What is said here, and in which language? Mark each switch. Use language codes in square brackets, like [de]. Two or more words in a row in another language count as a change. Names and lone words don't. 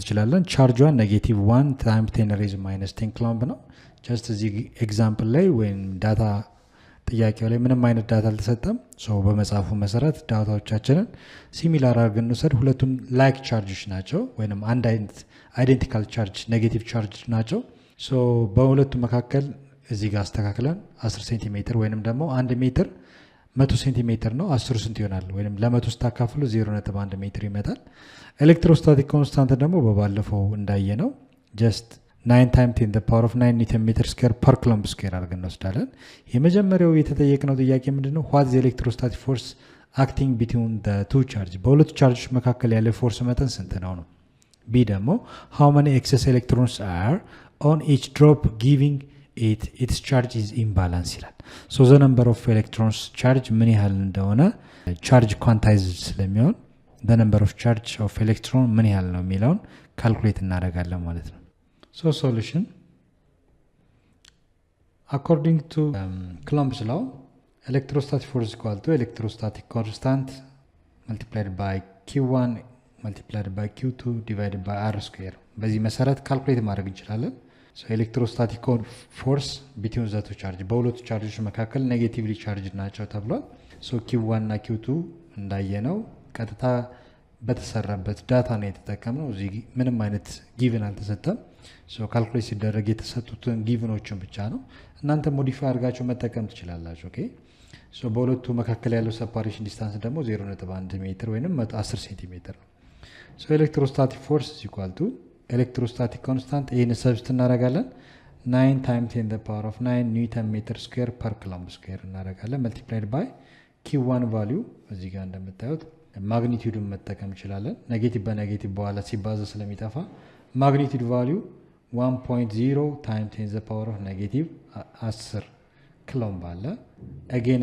[am] እንችላለን። ቻርጇን -1 [en] times 10 raise -10 coulomb [am] ነው። ጀስት እዚህ ኤግዛምፕል ላይ ወይም ዳታ ጥያቄው ላይ ምንም አይነት ዳታ አልተሰጠም። ሶ በመጽሐፉ መሰረት ዳታዎቻችንን ሲሚላር አድርገን እንውሰድ። ሁለቱም [en] like chargeቾች [am] ናቸው ወይንም አንድ አይነት [en] identical charge negative charge [am] ናቸው። ሶ በሁለቱ መካከል እዚህ ጋር አስተካክለን 10 ሴንቲሜትር ወይንም ደግሞ 1 ሜትር 100 ሴንቲሜትር ነው። 10 ስንት ይሆናል? ወይንም ለ100 ስታካፍሉ 0.1 ሜትር ይመጣል። [en] electrostatic constant [am] ደግሞ በባለፈው እንዳየነው [en] just 9 times 10 the power of 9 newton metre square per coulomb square [am] አድርገን እንወስዳለን። የመጀመሪያው የተጠየቅነው ጥያቄ ምንድነው? [en] what is the electrostatic force acting between the two charges [am] በሁለቱ ቻርጆች መካከል ያለው ፎርስ መጠን ስንት ነው ነው። ቢ ደግሞ [en] how many excess electrons are on each drop giving it its charge is imbalance ይላል። so the number of electrons charge [am] ምን ያህል እንደሆነ ቻርጅ ኳንታይዝ ስለሚሆን [en] the number of charge of electron [am] ምን ያህል ነው የሚለውን ካልኩሌት እናደርጋለን ማለት ነው። [en] So solution according to Coulomb's law electrostatic force equal to electrostatic constant multiplied by q1 multiplied by q2 divided by r square [am] በዚህ መሰረት ካልኩሌት ማድረግ እንችላለን። [en] so electrostatic force between the two charge [am] በሁለቱ ቻርጆች መካከል ኔጌቲቭሊ ቻርጅ ናቸው ተብሏል። [en] so q1 [am] እና q2 እንዳየነው ቀጥታ በተሰራበት ዳታ ነው የተጠቀምነው። እዚህ ምንም አይነት ጊቭን አልተሰጠም። ሶ ካልኩሌት ሲደረግ የተሰጡትን ጊቭኖችን ብቻ ነው እናንተ ሞዲፋይ አድርጋችሁ መጠቀም ትችላላችሁ። ኦኬ ሶ በሁለቱ መካከል ያለው [en] separation distance [am] ደግሞ 0.1 ሜትር ወይንም 10 ሴንቲሜትር ነው። ሶ [en] electrostatic force equal to electrostatic constant [am] ይሄን ሰብስት እናደርጋለን [en] 9 times 10 the power of 9 newton metre square per coulomb square [am] እናደርጋለን [en] multiplied by q1 value [am] እዚህ ጋር እንደምታዩት ማግኒቲዩዱን መጠቀም እንችላለን። ኔጌቲቭ በኔጌቲቭ በኋላ ሲባዛ ስለሚጠፋ [en] magnitude value 1.0 time 10 the power of negative 10 coulomb [am] አለ። አጌን